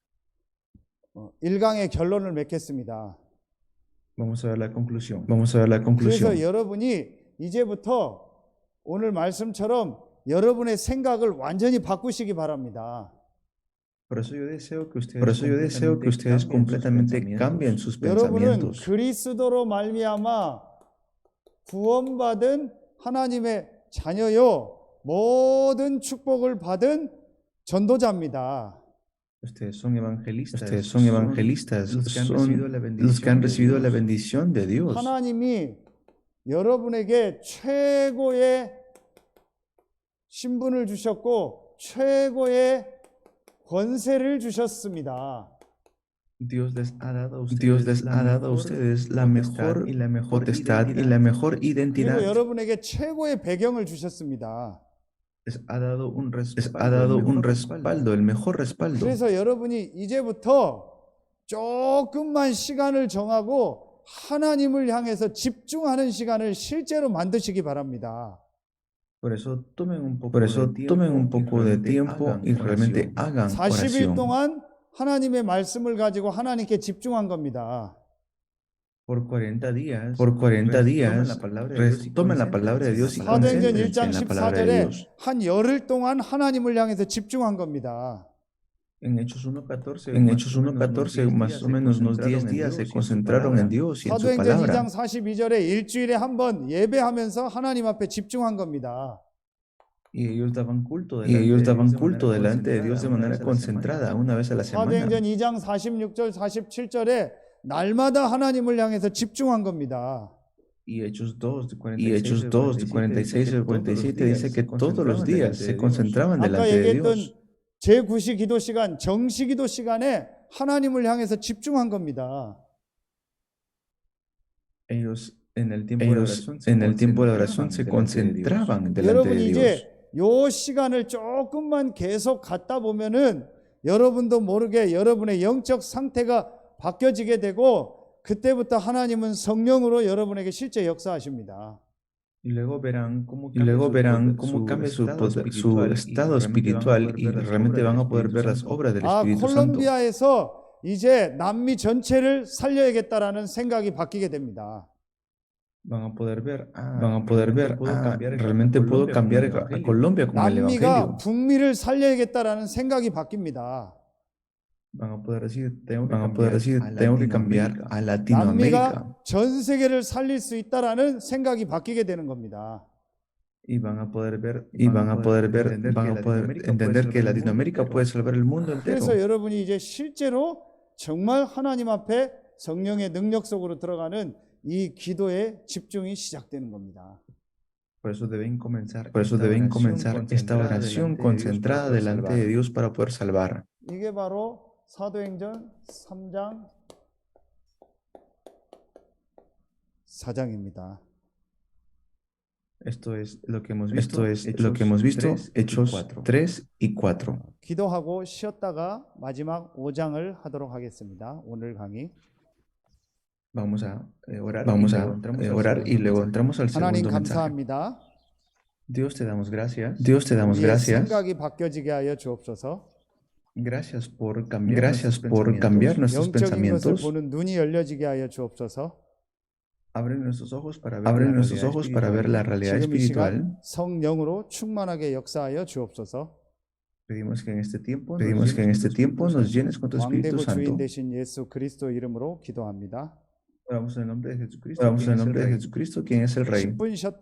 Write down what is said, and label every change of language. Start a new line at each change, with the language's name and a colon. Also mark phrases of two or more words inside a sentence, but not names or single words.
Korean: 1강의 결론을 맺겠습니다.
Spanish: Vamos a ver la conclusión.
Korean: 그래서 여러분이 이제부터 오늘 말씀처럼 여러분의 생각을 완전히 바꾸시기 바랍니다.
Spanish: Por eso yo deseo que ustedes completamente cambien sus
Korean: 여러분은
Spanish: pensamientos.
Korean: 그리스도로 말미암아 구원받은 하나님의 자녀요 모든 축복을 받은 전도자입니다.
Spanish: Ustedes son evangelistas, son los que han recibido la bendición de Dios.
Korean: 하나님이 여러분에게 최고의 신분을 주셨고 최고의 권세를 주셨습니다.
Spanish: Dios les ha dado a ustedes la mejor potestad y la mejor
Korean: 그리고
Spanish: identidad.
Korean: 여러분에게 최고의 배경을 주셨습니다.
Spanish: Les ha dado un respaldo, el mejor respaldo.
Korean: 그래서 여러분이 이제부터 조금만 시간을 정하고 하나님을 향해서 집중하는 시간을 실제로 만드시기 바랍니다.
Spanish: Por eso tomen un poco de tiempo y realmente hagan
Korean: 40일
Spanish: oración.
Korean: 동안 하나님의 말씀을 가지고 하나님께 집중한 겁니다.
Spanish: Por 40 días, tomen la palabra de Dios y
Korean: 사도행전
Spanish: concéntrense
Korean: 1장
Spanish: en la palabra de
Korean: 14절에
Spanish: Dios.
Korean: 한 열흘 동안 하나님을 향해서 집중한 겁니다.
Spanish: En Hechos 1:14, más o menos unos 10 días se concentraron en Dios y en su
Korean: 사도행전
Spanish: palabra.
Korean: 2장 42절에 일주일에 한 번 예배하면서 하나님 앞에 집중한 겁니다.
Spanish: Y ellos daban culto delante de Dios de manera concentrada una vez a la semana.
Korean: 사도행전 2장 46절 47절에 날마다 하나님을 향해서 집중한 겁니다.
Spanish: Y Hechos 2, de 46 al 47 dice que todos los días se concentraban
Korean: 아까
Spanish: delante de
Korean: 얘기했던
Spanish: Dios.
Korean: 제9시 기도 시간, 정시 기도 시간에 하나님을 향해서 집중한 겁니다.
Spanish: Ellos en el tiempo de oración se concentraban delante de
Korean: 여러분이
Spanish: Dios.
Korean: 이제 요 시간을 조금만 계속 갖다 보면은 여러분도 모르게 여러분의 영적 상태가 바뀌어지게 되고 그때부터 하나님은 성령으로 여러분에게 실제 역사하십니다.
Spanish: Y luego verán cómo cambia su estado espiritual y realmente van a poder ver las obras del Espíritu Santo.
Korean: 콜롬비아에서 이제 남미 전체를 살려야겠다라는 생각이 바뀌게 됩니다.
Spanish: Van a poder ver, realmente puedo cambiar a Colombia con el
Korean: 남미가
Spanish: Evangelio.
Korean: 북미를 살려야겠다라는 생각이 바뀝니다.
Spanish: Van a poder decir, tengo que cambiar a Latinoamérica.
Korean: 남미가 전 세계를 살릴 수 있다라는 생각이 바뀌게 되는 겁니다.
Spanish: Y van a poder entender que Latinoamérica puede salvar el mundo entero.
Korean: 그래서 여러분이 이제 실제로 정말 하나님 앞에 성령의 능력 속으로 들어가는 이 기도에 집중이 시작되는 겁니다.
Spanish: Por eso deben comenzar esta oración concentrada delante de Dios para poder salvar.
Korean: 이게 바로 사도행전 3장 4장입니다.
Spanish: Esto es lo que hemos visto, Hechos 3 y 4.
Korean: 기도하고 쉬었다가 마지막 5장을 하도록 하겠습니다. 오늘 강의.
Spanish: Vamos a orar y luego entramos al
Korean: 하나님
Spanish: segundo mensaje.
Korean: 감사합니다.
Spanish: Dios te damos gracias.
Korean: 우리의 생각이 바뀌어지게 하여 주옵소서.
Spanish: Gracias por cambiar nuestros
Korean: 영적인 것을
Spanish: pensamientos.
Korean: 보는 눈이 열려지게 하여 주옵소서.
Spanish: Abre nuestros ojos para ver la realidad
Korean: 지금 이
Spanish: espiritual.
Korean: 시간 성령으로 충만하게 역사하여 주옵소서.
Spanish: Pedimos que en este tiempo nos llenes con tu Espíritu
Korean: 왕대고 주인
Spanish: Santo.
Korean: 되신 예수 그리스도 이름으로 기도합니다.
Spanish: Oramos en el nombre de Jesucristo, quien es el Rey.
Korean: 10분 쉬었다